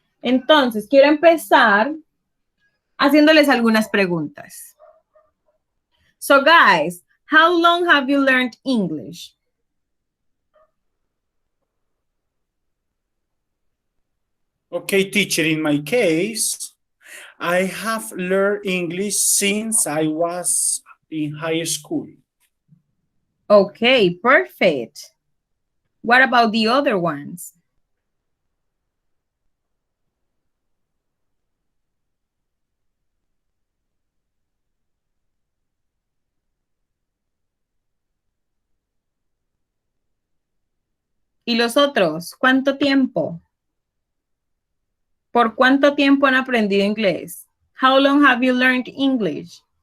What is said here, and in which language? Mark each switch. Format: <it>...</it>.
<es>Entonces, quiero empezar haciéndoles algunas preguntas.</es> <en>So guys, how long have you learned English? Okay, teacher, in my case, I have learned English since I was in high school. Okay, perfect. What about the other ones?</en> <es>¿Y los otros? ¿Cuánto tiempo? ¿Por cuánto tiempo han aprendido inglés?</es> <en>How long have you learned English?</en>